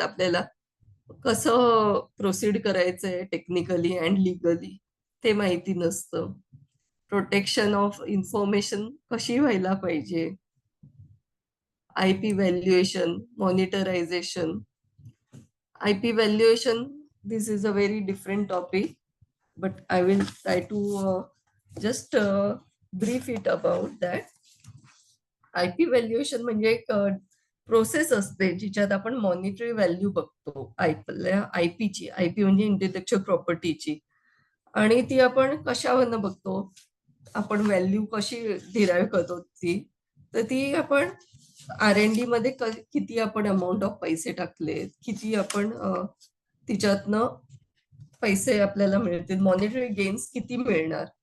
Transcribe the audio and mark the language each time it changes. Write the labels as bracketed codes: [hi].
[mr] आपल्याला कसं प्रोसीड करायचंय टेक्निकली अँड लिगली ते माहिती नसतं. प्रोटेक्शन ऑफ इन्फॉर्मेशन कशी व्हायला पाहिजे, IP valuation, मॉनिटरायझेशन. [en] IP valuation, this is a very different topic, but I will try to just brief it about that. [mr] IP valuation म्हणजे एक प्रोसेस असते जिच्यात आपण मॉनिटरी व्हॅल्यू बघतो आपल्या आयपीची. आयपी म्हणजे इंटेलेक्च्युअल प्रॉपर्टीची, आणि ती आपण कशावरनं बघतो, आपण व्हॅल्यू कशी डिराईव्ह करतो ती, तर ती आपण R&D मध्ये किती आपण अमाऊंट ऑफ पैसे टाकले, किती आपण तिच्यातनं पैसे आपल्याला मिळतील, मॉनिटरी गेन्स किती मिळणार.